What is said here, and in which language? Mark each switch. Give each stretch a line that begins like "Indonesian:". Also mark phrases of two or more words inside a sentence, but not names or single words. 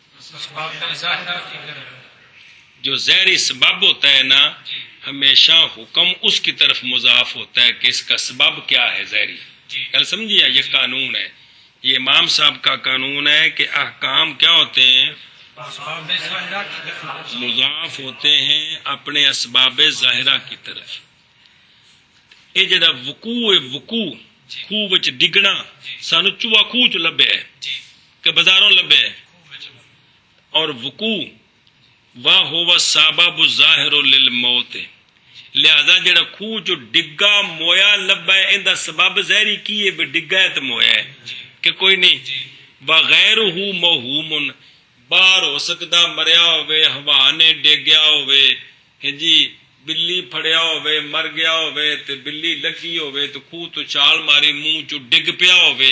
Urdu: جو ظاہری سبب ہوتا ہے نا ہمیشہ حکم اس کی طرف مضاف ہوتا ہے کہ اس کا سبب کیا ہے ظاہری. کل سمجھیا یہ قانون ہے, یہ امام صاحب کا قانون ہے کہ احکام کیا ہوتے ہیں مضاف ہوتے ہیں اپنے اسباب ظاہرہ کی طرف.
Punjabi: یہ جڑا وقوع خوہ وچ ڈگنا سانو چوہا خوہ چ لبے ہے کہ بازاروں لبے ہے, اور وقوع
Arabic: وَهُوَ السَّبَبُ الظَّاهِرُ لِلْمَوْتِ.
Punjabi: لہذا جڑا خوہ چ ڈگا مویا لبا ہے ان دا سبب ظاہری کی ہے بھی ڈگا ہے تو مویا ہے کہ کوئی نہیں.
Arabic: وَغَيْرُهُ مَوْهُومٌ
Punjabi: باہر ہو سکتا مریا ہوئے ہوا نے ڈگیا ہوئے جی بلی پھڑیا ہوئے مر گیا ہوئے تے بلی لگی ہوئے تو خوہ تو چال ماری منہ چ ڈگ پیا ہوئے.